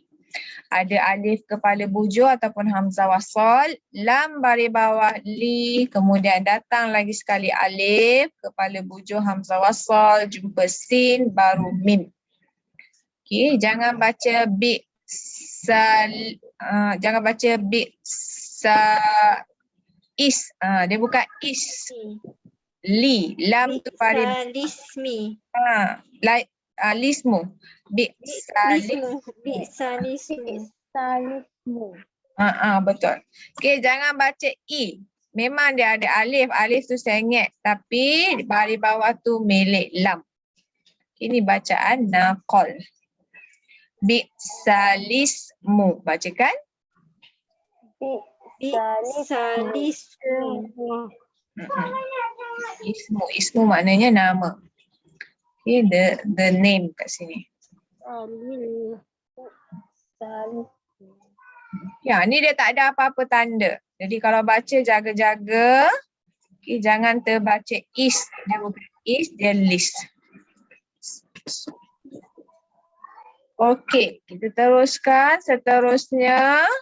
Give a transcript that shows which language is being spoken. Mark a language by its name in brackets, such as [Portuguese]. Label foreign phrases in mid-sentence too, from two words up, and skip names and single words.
[Malay] Ada alif kepala bujur ataupun hamzah wasal, lam baris bawah li, kemudian datang lagi sekali alif kepala bujur hamzah wasal, jumpa sin baru mim. Okey, jangan baca jangan baca is. Dia bukan is. Li, lam tu baris Lismi. lismu. Lismu. Lismu. Salismu. Betul. Okey, jangan baca i. Memang dia ada alif. Alif tu sengit. Tapi baris bawah tu milik lam. Ini bacaan naqal. Bi'salismu. Bacakan. Salismu. Ismu maknanya nama. Okay, [English] the name [Malay] kat sini. Ya, ni dia tak ada apa-apa tanda. Jadi kalau baca jaga-jaga. Okay, jangan terbaca is. Dia bukan is, dia list. Okey, kita teruskan seterusnya.